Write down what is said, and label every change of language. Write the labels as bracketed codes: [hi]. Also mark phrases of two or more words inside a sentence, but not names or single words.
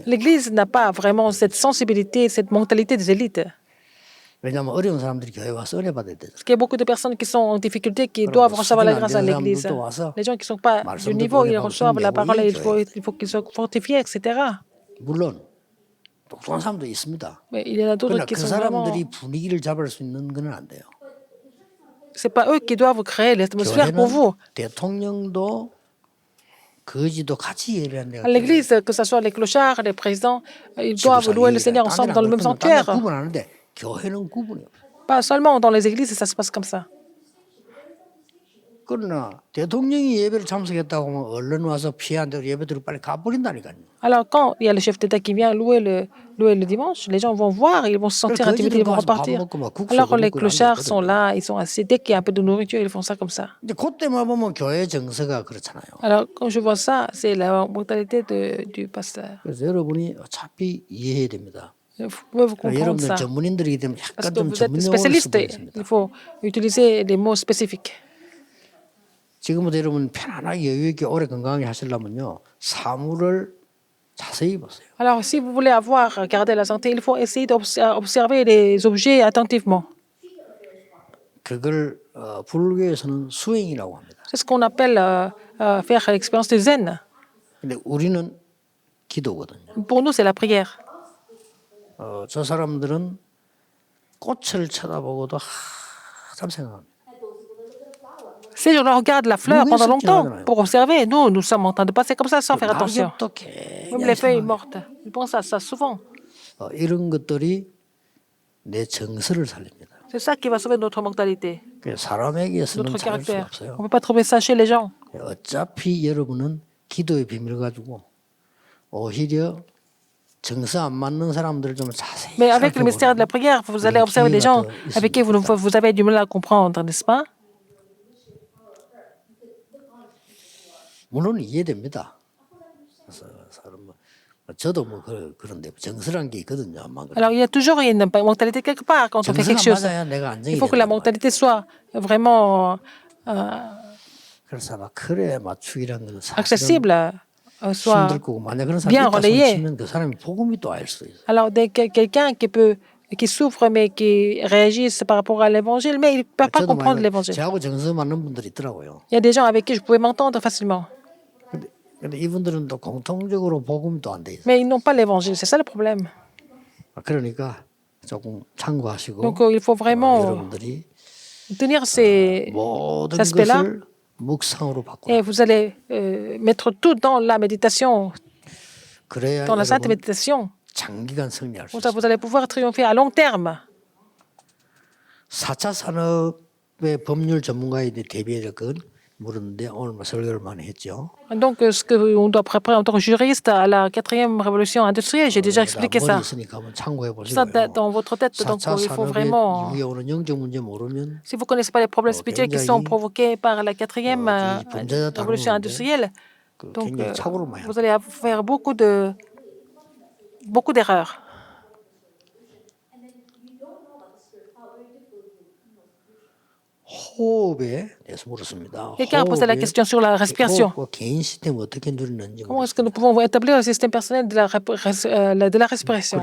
[fr] L'Église n'a pas vraiment cette sensibilité, cette mentalité des élites. [ko] 왜냐하면 어려운 사람들이 교회 와서 은혜 받아야 되잖아요. [fr] Parce qu'il y a beaucoup de personnes qui sont en difficulté, qui doivent recevoir la grâce à l'Église. Les gens qui ne sont pas du niveau, ils reçoivent la parole et il faut qu'ils soient fortifiés, etc. [ko] 물론 똑똑한 사람도 있습니다. [fr] Mais il y en a d'autres [ko] 그러나 [fr] qui [ko] 그 [fr] sont vraiment... [ko] 사람들이 분위기를 잡을 수 있는 건 안 돼요. [fr] Ce n'est pas eux qui doivent créer l'atmosphère pour vous. [ko] 대통령도 거지도 같이 예배하는 데가 [fr] À l'Église, que ce soit les clochards, les présidents, ils doivent louer le Seigneur ensemble dans le même sanctuaire. [ko] 구분하는데 교회는 구분이 없어요. [fr] Pas seulement dans les églises, ça se passe comme ça. [ko] 그러나 대통령이 예배를 참석했다고 하면 얼른 와서 피한 대로 예배드리고 빨리 가버린다니까요. [fr] Alors quand il y a le chef d'État qui vient louer le dimanche, les gens vont voir, ils vont se sentir intimidés, ils vont repartir. Alors les clochards sont là, ils sont assis. Dès qu'il y a un peu de nourriture, ils font ça comme ça. [ko] 근데 그때만 보면 교회 정서가 그렇잖아요. [fr] Alors quand je vois ça, c'est la mentalité du pasteur. [ko] 그래서 여러분이 어차피 이해해야 됩니다. [fr] Vous pouvez vous comprendre [ko] 여러분들 [fr] ça. [ko] 전문인들이기 때문에 [fr] Parce [ko] 약간 [fr] que [ko] 좀 [fr] vous êtes [ko] 전문 용어를 [fr] spécialiste, [ko] 쓰고 있습니다. [fr] il faut utiliser les mots spécifiques. [ko] 지금부터 여러분 편안하게 여유 있게 오래 건강하게 하시려면요 사물을 자세히 보세요. [fr] Alors si vous voulez garder la santé, il faut essayer d'observer les objets attentivement. [ko] 그걸 불교에서는 수행이라고 합니다. [fr] C'est ce qu'on appelle faire l'expérience de zen. [ko] 근데 우리는 기도거든요. [fr] Pour nous, c'est la prière. [ko] 저 사람들은 꽃을 쳐다보고도 한참 생각합니다. [fr] Ces gens-là regardent la fleur pendant longtemps pour observer. Nous sommes en train de passer comme ça sans faire attention. [ko] 낙엽도 [fr] Même les feuilles mortes. Ils pensent à ça souvent. [ko] 이런 것들이 내 정서를 살립니다. [fr] C'est ça qui va sauver notre mentalité, [ko] 사람에게서는 [fr] notre [ko] 찾을 수 [fr] caractère. [ko] 없어요. [fr] On ne peut pas trouver ça chez les gens. [ko] 어차피 여러분은 기도의 비밀을 가지고 오히려 정서 안 맞는 사람들을 좀 자세히 [fr] Mais avec le mystère de la prière, vous allez observer des gens avec qui vous avez du mal à comprendre, n'est-ce pas? [ko] 물론 이해됩니다. 그래서 저도 그런데 정서란 게 있거든요. [fr] Alors il y a toujours une mentalité quelque part quand on fait quelque chose. Il faut que la mentalité soit vraiment accessible, soit bien relayée. Alors quelqu'un qui souffre mais qui réagisse par rapport à l'évangile, mais il ne peut pas comprendre l'évangile. Il y a des gens avec qui je pouvais m'entendre facilement. Mais ils n'ont pas l'évangile, c'est ça le problème. [ko] 조금 참고하시고 [fr] Donc, il faut vraiment [ko] 여러분들이 [fr] tenir ces [ko] 모든 [fr] aspects-là [ko] 것을 묵상으로 바꾸라. [fr] et vous allez mettre tout dans la méditation, [ko] 그래야 [fr] dans la sainte [ko] 여러분 [fr] méditation. [ko] 장기간 승리할 수 [fr] Comme ça, [ko] 있어요. [fr] vous allez pouvoir triompher à long terme. [ko] 4차 산업의 법률 전문가에 대비해서 그건 물었는데 오늘 뭐 설교를 많이 했죠. [fr] Donc, ce qu'on doit préparer en tant que juriste à la 4e révolution industrielle, j'ai déjà expliqué [ko] 머리에 [fr] ça. [ko] 있으니까 한번 참고해 [fr] Ça [ko] 보시고요. [fr] dans votre tête, donc [ko] 4차 [fr] il faut [ko] 산업의 [fr] vraiment. [ko] 이후에 오는 영적 문제 모르면 [fr] Si vous ne connaissez pas les problèmes spirituels qui sont provoqués par la 4e [ko] 이 범죄자 [fr] révolution [ko] 다루는데 [fr] industrielle, donc [ko] 굉장히 착오를 많이 [fr] vous allez faire beaucoup d'erreurs. [ko] 호흡에 대해서 물었습니다. [fr] Quelqu'un a posé la question sur la respiration. [ko] 호흡과 개인 시스템 어떻게 누리는지 [fr] Comment est-ce que nous pouvons établir le système personnel de la respiration?